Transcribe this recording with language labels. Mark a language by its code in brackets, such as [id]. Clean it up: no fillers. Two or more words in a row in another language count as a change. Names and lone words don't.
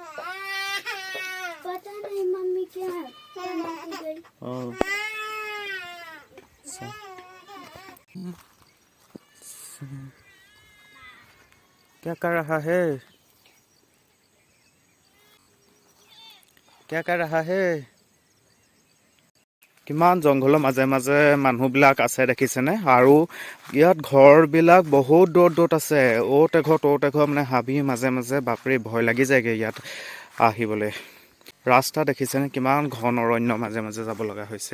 [hi] पता नहीं मम्मी क्या बनाती गई। अच्छा। क्या कर रहा है? क्या कर रहा है? [as] কিমান জংঘলৰ মাজে মাজে মানুহবিলাক আছে দেখিছেনে? আৰু ইয়াত ঘৰবিলাক বহুত দূৰত দূৰত আছে। অ'ত এঘৰ ত'ত এঘৰ, মানে হাবিৰ মাজে মাজে। বাপৰে, ভয় লাগি যায়গৈ ইয়াত আহিবলৈ। ৰাস্তা দেখিছেনে? কিমান ঘন অৰণ্য মাজে মাজে যাব লগা হৈছে।